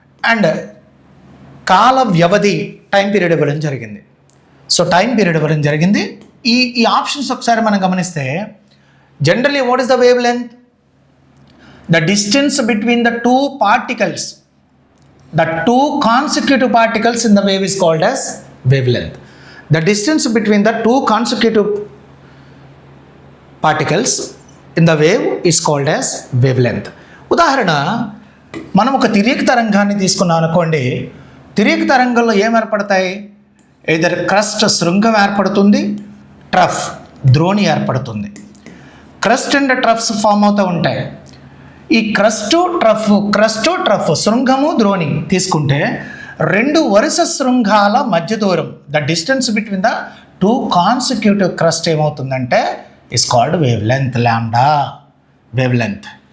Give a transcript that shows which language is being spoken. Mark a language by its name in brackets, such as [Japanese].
[Telugu] And కాల వ్యవధి time period ఇవ్వడం జరిగింది. సో టైం పీరియడ్ ఇవ్వడం జరిగింది. ఈ ఆప్షన్స్ ఒకసారి మనం గమనిస్తే, [English] Generally what is the wavelength? The distance between the two particles, the two consecutive particles in the wave is called as wavelength. The distance between the two consecutive particles in the wave is called as wavelength. [Telugu] ఉదాహరణ, మనం ఒక తిర్యక్ తరంగాన్ని తీసుకున్నాం అనుకోండి. తిర్యక్ తరంగంలో ఏం ఏర్పడతాయి? Either crust శృంగం ఏర్పడుతుంది, trough ద్రోణి ఏర్పడుతుంది. క్రస్ట్ అండ్ ట్రఫ్స్ ఫామ్ అవుతూ ఉంటాయి. ఈ క్రస్ట్ ట్రఫ్ శృంగము ద్రోణి తీసుకుంటే రెండు వరుస శృంగాల మధ్య దూరం, [English] the distance between the two consecutive crest [Telugu] ఏమవుతుందంటే [English] is called wavelength, [Telugu] lambda wave length.